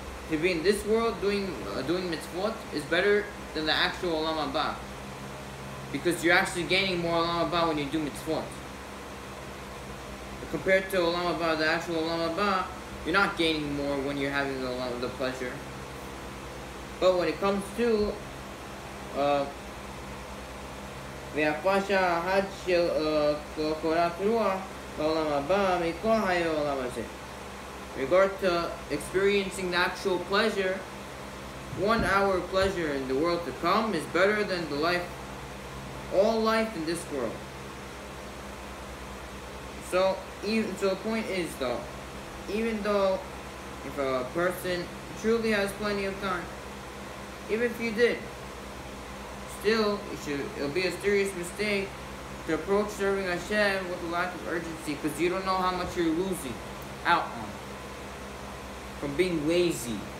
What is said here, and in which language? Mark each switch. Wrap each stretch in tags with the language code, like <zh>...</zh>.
<en>To be in this world doing mitzvot is better than the actual olam haba, because you're actually gaining more olam haba when you do mitzvot. Compared to olam haba, the actual olam haba, you're not gaining more when you're having the pleasure.</en> <he>But when it comes to ויפה שעה אחת של קורת רוח בעולם הבא מכל חיי העולם הזה.</he> <en>In regard to experiencing the actual pleasure, 1 hour of pleasure in the world to come is better than all life in this world. So the point is though, even though if a person truly has plenty of time, even if you did, still it'll be a serious mistake to approach serving Hashem with a lack of urgency, because you don't know how much you're losing out on from being lazy.</en>